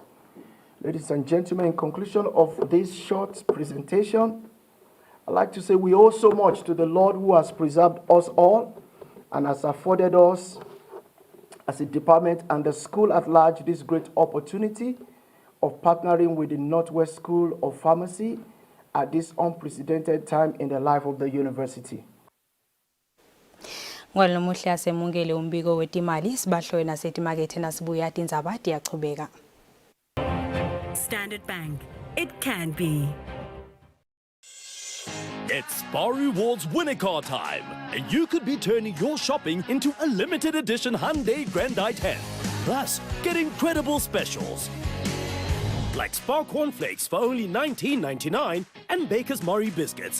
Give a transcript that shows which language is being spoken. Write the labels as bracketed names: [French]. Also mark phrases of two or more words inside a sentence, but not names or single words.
[English] Ladies and gentlemen, in conclusion of this short presentation, I'd like to say we owe so much to the Lord who has preserved us all and has afforded us as a department and the school at large this great opportunity of partnering with the Northwest School of Pharmacy at this unprecedented time in the life of the university. [Swati] Ngwalomuhle asemungele umbiko wetimali sibahloye nasetimakethe nasibuya Tindzaba iyachubeka. [English] Standard Bank, it can be. It's Spar Rewards winner car time, and you could be turning your shopping into a limited edition Hyundai Grandite 10. Plus, get incredible specials like Spar cornflakes for only $19.99 and Baker's Murray biscuits.